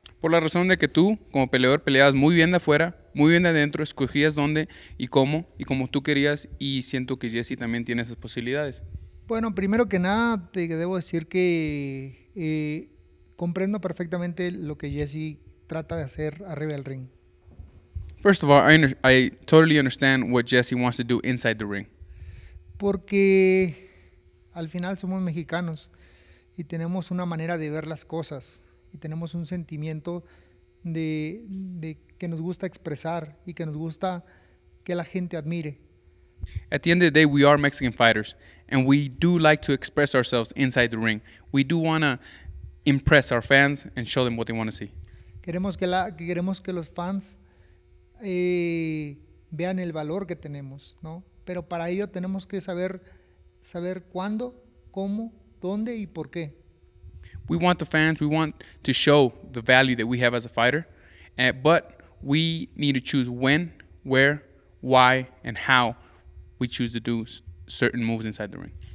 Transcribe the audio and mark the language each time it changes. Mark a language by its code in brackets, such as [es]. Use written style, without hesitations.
[es] Por la razón de que tú, como peleador, peleabas muy bien de afuera, muy bien de adentro, escogías dónde y como tú querías, y siento que Jessie también tiene esas posibilidades. Bueno, primero que nada, te debo decir que comprendo perfectamente lo que Jessie trata de hacer arriba del ring. [en] First of all, I totally understand what Jessie wants to do inside the ring. [es] Porque al final somos mexicanos y tenemos una manera de ver las cosas y tenemos un sentimiento de que nos gusta expresar y que nos gusta que la gente admire. [en] At the end of the day, we are Mexican fighters, and we do like to express ourselves inside the ring. We do want to impress our fans and show them what they want to see. [es] Queremos que los fans vean el valor que tenemos, ¿no? Pero para ello tenemos que saber cuándo, cómo, dónde y por qué. [en] We want the fans, we want to show the value that we have as a fighter, but we need to choose when, where, why, and how we choose to do certain moves inside the ring.